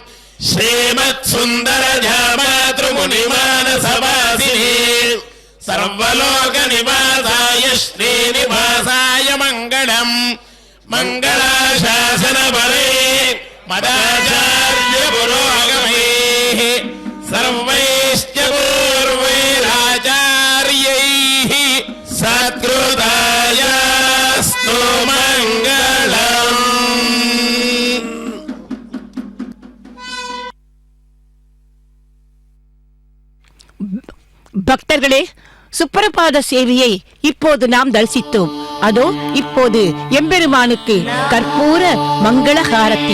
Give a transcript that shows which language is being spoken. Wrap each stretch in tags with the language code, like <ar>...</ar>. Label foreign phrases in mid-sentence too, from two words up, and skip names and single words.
<sa>श्रीमत्सुन्दरजामातृमुनिमानसवासिने सर्वलोकनिवासाय श्रीनिवासाय मङ्गलम् मङ्गलाशासनबले मदाचार्य पुरोगमैः सर्वैश्च पूर्वैराचार्यैः सत्कृतायास्तु मङ्गलम्.</sa> <ta>பக்தர்களே, சுப்பிரபாத சேவையை இப்போது நாம் தரிசித்தோம். அதோ இப்போது எம்பெருமானுக்கு கற்பூர மங்கள ஹாரத்தி.</ta>